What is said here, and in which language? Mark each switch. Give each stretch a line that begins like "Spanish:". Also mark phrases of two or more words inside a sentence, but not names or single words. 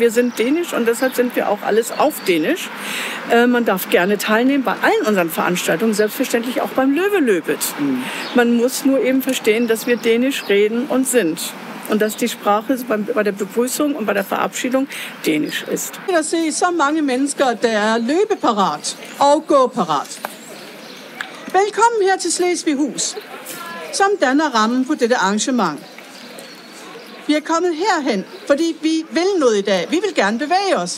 German: Wir sind dänisch und deshalb sind wir auch alles auf Dänisch. Man darf gerne teilnehmen bei allen unseren Veranstaltungen, selbstverständlich auch beim Löwe-Löbet. Man muss nur eben verstehen, dass wir Dänisch reden und sind. Und dass die Sprache bei der Begrüßung und bei der Verabschiedung Dänisch ist.
Danish: Jeg ser så mange mennesker, der løbeparat og gåparat. Velkommen her til Slesvighus, som danner rammen på dette arrangement. Vi er kommet herhen, fordi vi vil noget i dag. Vi vil gerne bevæge os.